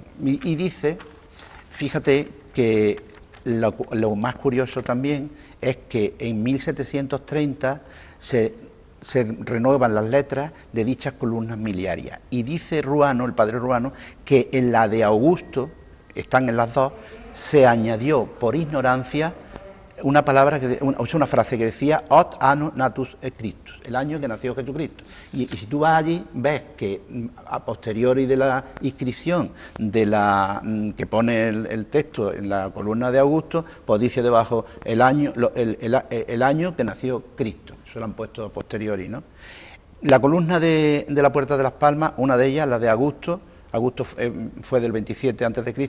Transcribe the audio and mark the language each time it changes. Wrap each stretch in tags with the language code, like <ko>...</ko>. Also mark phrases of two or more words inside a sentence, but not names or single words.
<es>Y dice, fíjate que lo más curioso también es que en 1730 se renuevan las letras de dichas columnas miliarias. Y dice Ruano, el padre Ruano, que en la de Augusto, están en las 2, se añadió por ignorancia una palabra, una frase que decía</es> <la>«Ot anno natus Christus»,</la> <es>el año que nació Jesucristo. Y si tú vas allí, ves que</es> <la>a posteriori</la> <es>de la inscripción que pone el texto en la columna de Augusto, pues dice debajo el año que nació Cristo. Eso lo han puesto</es> <la>a posteriori,</la> <es>¿no? La columna de la Puerta de las Palmas, una de ellas, la de Augusto fue del 27 a.C.</es>